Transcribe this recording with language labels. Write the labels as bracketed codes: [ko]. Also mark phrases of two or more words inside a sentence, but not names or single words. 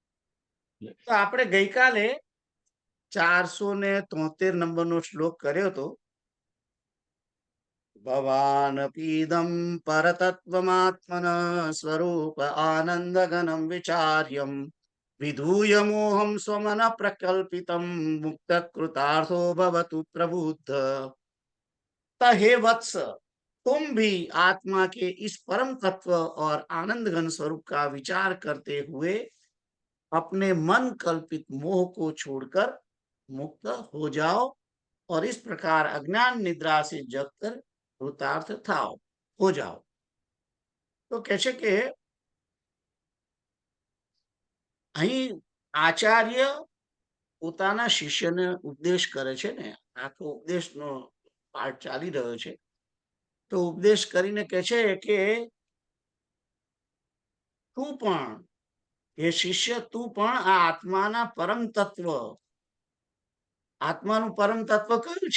[gu] તો આપણે ગઈકાલે 473 નંબરનો શ્લોક કર્યો હતો. [sa] ભવાન પીદમ પરતત્વમાત્મન સ્વરૂપ આનંદ ઘનમ વિચાર્યમ વિધૂય મોહમ સ્વમન પ્રકલ્પિતમ મુક્ત कृतार्थो भवतु प्रबुद्ध. [hi] हे वत्स, तुम भी आत्मा के इस परम तत्व और आनंद घन स्वरूप का विचार करते हुए अपने मन कल्पित मोह को छोड़कर मुक्त हो जाओ और इस प्रकार अज्ञान निद्रा से जगकर कृतार्थ થાઓ, हो जाओ. [gu] તો કહે છે કે અહીં આચાર્ય પોતાના શિષ્યને ઉપદેશ કરે છે ને, આખો ઉપદેશનો પાઠ ચાલી રહ્યો છે. તો ઉપદેશ કરીને કહે છે કે તું પણ, હે શિષ્ય, તું પણ આ આત્માના પરમ તત્વ, આત્માનું પરમ તત્વ કયું છે?